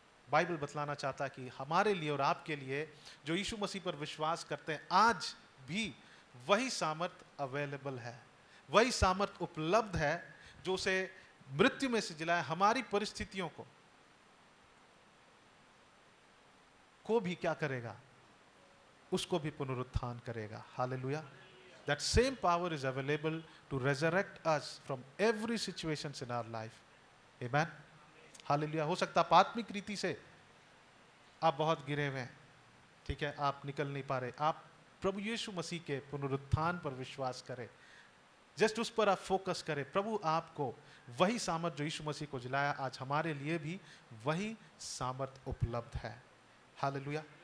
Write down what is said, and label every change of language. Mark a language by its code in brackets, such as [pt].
[hi] Bible बतलाना चाहता है कि हमारे लिए और आपके लिए जो यीशु मसीह पर विश्वास करते हैं, आज भी वही सामर्थ अवेलेबल है, वही सामर्थ उपलब्ध है जो उसे मृत्यु में से जिलाए, हमारी परिस्थितियों को भी क्या करेगा? उसको भी पुनरुत्थान करेगा। Hallelujah. [en] That same power is available to resurrect us from every situations in our life. [hi] Amen. Hallelujah. हो सकता है आप आत्मिक रीति से आप बहुत गिरे हुए हैं, ठीक है, आप निकल नहीं पा रहे, आप प्रभु यीशु मसीह के पुनरुत्थान पर विश्वास करें, जस्ट उस पर आप फोकस करें। प्रभु आपको वही सामर्थ जो यीशु मसीह को जिलाया, आज हमारे लिए भी वही सामर्थ उपलब्ध है। हालेलुया।